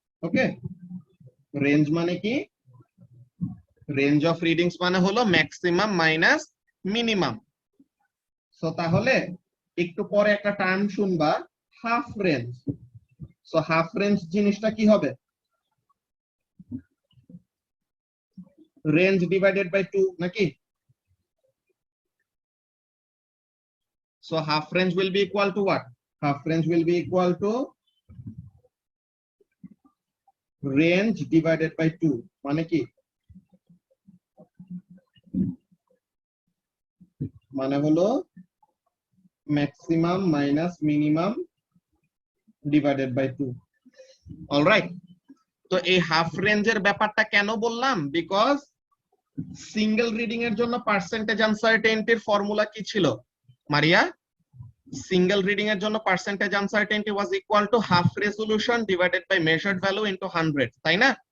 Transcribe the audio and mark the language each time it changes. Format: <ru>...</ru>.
<bn>ওকে, range মানে কি, range of readings মানে হলো ম্যাক্সিমাম মাইনাস মিনিমাম। সো তাহলে একটু পরে একটা টার্ম শুনবা, half range. So half range জিনিসটা কি হবে, রেঞ্জ ডিভাইডেড বাই 2 নাকি?</bn> <en>So half range will be equal to what? Half range will be equal to range divided by 2.</en> <bn>মানে কি, মানে হলো</bn> <en>maximum minus minimum divided by 2. All right,</en> <bn>তো এই হাফ রেঞ্জের ব্যাপারটা কেন বললাম, বিকজ সিঙ্গেল রিডিং এর জন্য পার্সেন্টেজ আনসার্টেনিটির ফর্মুলা কি ছিল মারিয়া?</bn> <en>single reading</en> <bn>এর জন্য</bn> <en>percentage uncertainty was equal to half resolution divided by measured value into 100,</en> <bn>তাই না?</bn>